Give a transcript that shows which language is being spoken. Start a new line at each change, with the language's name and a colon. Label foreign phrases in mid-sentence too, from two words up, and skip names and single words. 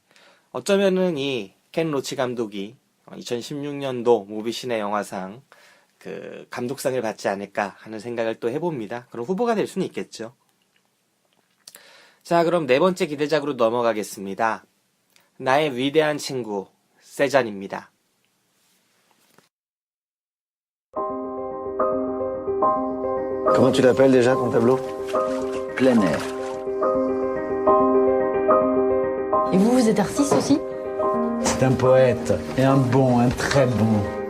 Korean: 어쩌면은 이 켄 로치 감독이 2016년도 무비시네 영화상 그 감독상을 받지 않을까 하는 생각을 또 해봅니다. 그럼 후보가 될 수는 있겠죠. 자, 그럼 네 번째 기대작으로 넘어가겠습니다. 나의 위대한 친구 세잔입니다.
French: Comment tu l'appelles déjà ton tableau? Plein air. Et vous, vous êtes artiste aussi? C'est un poète, et un très bon.